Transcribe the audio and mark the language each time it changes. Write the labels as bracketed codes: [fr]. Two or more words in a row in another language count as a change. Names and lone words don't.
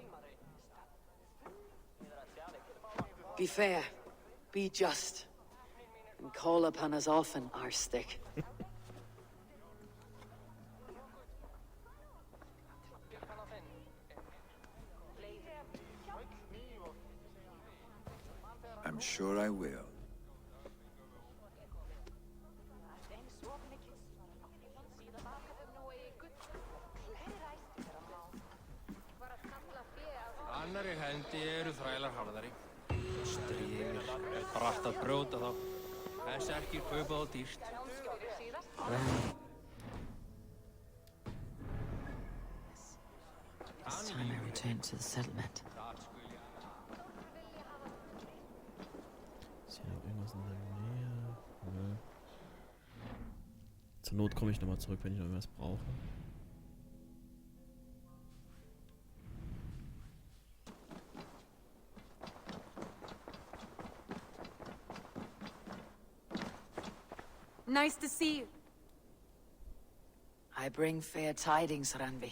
[en] Be fair, be just, and call upon us often, Arstick. I'm sure I will. [is] Annarri hendi eru þrælar harðari. Stríðir, bratt að brjóta þá. En serkir kaupa þá dýrt. [en] This time I return to the settlement. [de] Ist hier noch irgendwas in der Nähe? Nö. Zur Not komme ich nochmal zurück, wenn ich noch irgendwas brauche. [en] Nice to see you. I bring fair tidings, Randvi.